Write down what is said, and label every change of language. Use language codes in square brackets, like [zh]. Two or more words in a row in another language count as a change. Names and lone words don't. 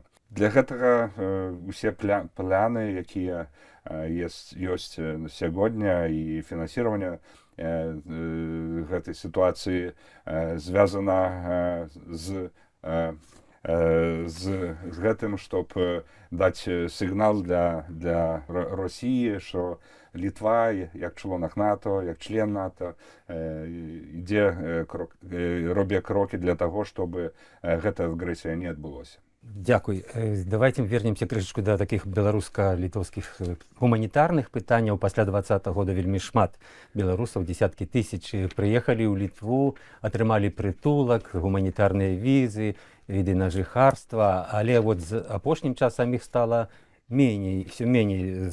[be] Для гэтага усе пляны, якія ёсць сягоння, і фінансіраванне гэтай сітуацыі звязана з гэтым, [uk] щоб даць сігнал для Росії, що Літва, як членок НАТО, як член НАТО, робить кроки для того, щоб [be] гэта агрэсія не адбылося. [uk] Дякую. [ru] Давайте вернемся [be] крышачку да таких беларуска-літоўскіх гуманітарных пытанняў. Пасля 20-го года вельмі шмат беларусаў, десяткі тысяч, прыехалі ў Літву, атрымалі прытулак, гуманітарныя візы, віды на жыхарства, але вот з апошнім часам іх стала меней, все меней.